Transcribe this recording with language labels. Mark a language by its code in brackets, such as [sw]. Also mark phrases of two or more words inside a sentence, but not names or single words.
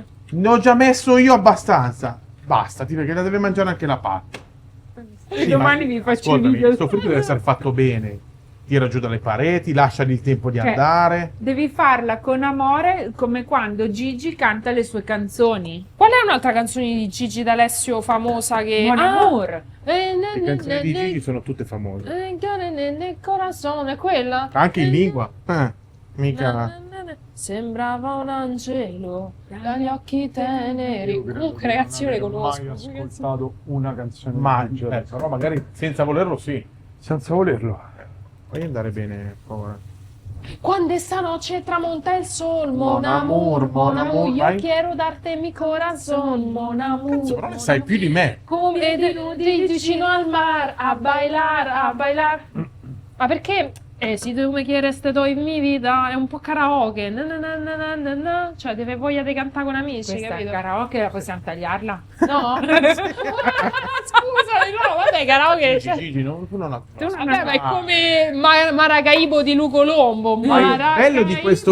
[it] ne ho già messo io abbastanza. Bastati perché la deve mangiare anche la pasta. Domani vi faccio il ascoltami, video. sto fritto deve essere fatto bene. Tira giù dalle pareti, lasciali il tempo di Cioè, andare. Devi farla con amore, come quando Gigi canta le sue canzoni. Qual è un'altra canzone di Gigi D'Alessio famosa che... Mon amour. Le canzoni di Gigi sono tutte famose. Nel corazon, è quella? Anche in lingua. Mica. Sembrava un angelo dagli occhi teneri. Io credo Comunque, di ragazzi, io le non aver conosco. mai ascoltato una canzone Ma di Gigi D'Alessio. però magari senza volerlo sì. Senza volerlo. Puoi andare bene, povera. [es] Quando esta noche tramonta el sol, [fr] Mon mon amour, amour, mon amour, [es] yo [it] vai. [es] quiero darte mi corazón, [fr] mon amour. [it] Cazzo, però ne sai più di me. Come di vicino al mar, [es] a bailar, a bailar. [it] Ma perché? [es] Si tu mi quieres te doy mi vita, [it] è un po' karaoke. Na na na na na na na. Cioè, deve voglia di cantare con amici, Questa è capito? karaoke, la possiamo tagliarla? No? Scusami, no, vabbè, karaoke. Cioè, Gigi, tu non la Tu non- vabbè, ma è come Maracaibo di Lu Colombo. Ma il bello di questo